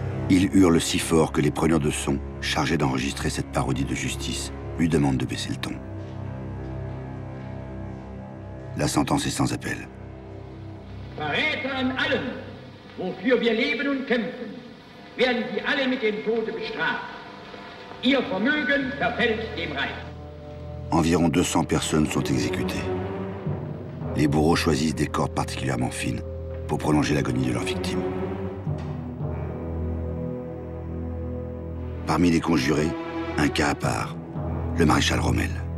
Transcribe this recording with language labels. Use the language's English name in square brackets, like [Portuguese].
[French] Il hurle si fort que les preneurs de son, chargés d'enregistrer cette parodie de justice, lui demandent de baisser le ton. La sentence est sans appel. [German] Verräter an allem, wofür wir leben und kämpfen, werden sie alle mit dem Tode bestraft. Ihr Vermögen verfällt dem Reich. [French] Environ 200 personnes sont exécutées. Les bourreaux choisissent des cordes particulièrement fines pour prolonger l'agonie de leurs victimes. Parmi les conjurés, un cas à part, le maréchal Rommel.